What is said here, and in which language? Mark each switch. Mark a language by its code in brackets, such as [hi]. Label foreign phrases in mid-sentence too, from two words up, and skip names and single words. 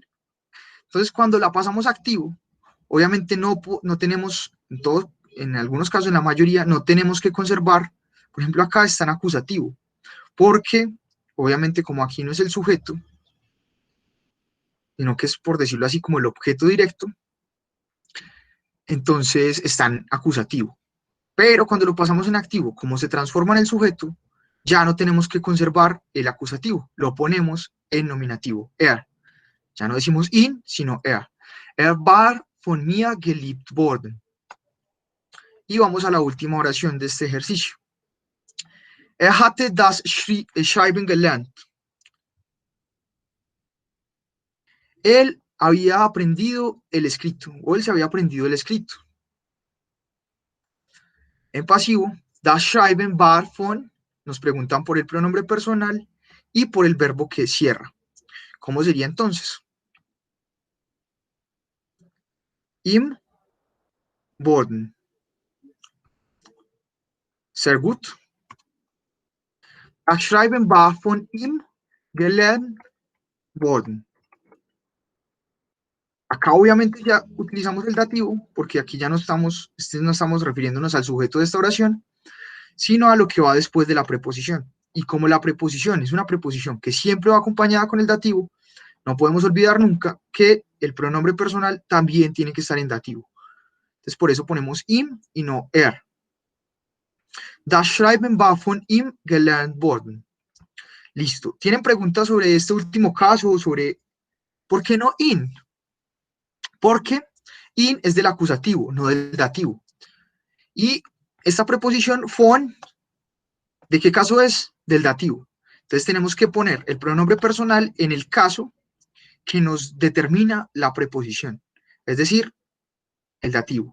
[es] Entonces, cuando la pasamos a activo, obviamente no tenemos, en algunos casos, en la mayoría, no tenemos que conservar, por ejemplo, acá está en acusativo, porque, obviamente, como aquí no es el sujeto, sino que es, por decirlo así, como el objeto directo, entonces está en acusativo. Pero cuando lo pasamos en activo, como se transforma en el sujeto, ya no tenemos que conservar el acusativo, lo ponemos en nominativo, er. Ya no decimos in, sino er. [de] Er war von mir geliebt worden. [es] Y vamos a la última oración de este ejercicio. [de] Er hatte das Schreiben gelernt. [es] Él había aprendido el escrito, o él se había aprendido el escrito. En pasivo, [de] das Schreiben war von, [es] nos preguntan por el pronombre personal y por el verbo que cierra. ¿Cómo sería entonces? [de] Im worden. Sehr gut. Das Schreiben war von ihm gelernt worden. [es] Acá obviamente ya utilizamos el dativo, porque aquí ya no estamos refiriéndonos al sujeto de esta oración, sino a lo que va después de la preposición. Y como la preposición es una preposición que siempre va acompañada con el dativo, no podemos olvidar nunca que el pronombre personal también tiene que estar en dativo. Entonces por eso ponemos ihm y no er. [de] Das Schreiben war von ihm gelernt worden. [es] Listo. ¿Tienen preguntas sobre este último caso, sobre por qué no in? Porque in es del acusativo, no del dativo. Y esta preposición von, ¿de qué caso es? Del dativo. Entonces tenemos que poner el pronombre personal en el caso que nos determina la preposición, es decir, el dativo.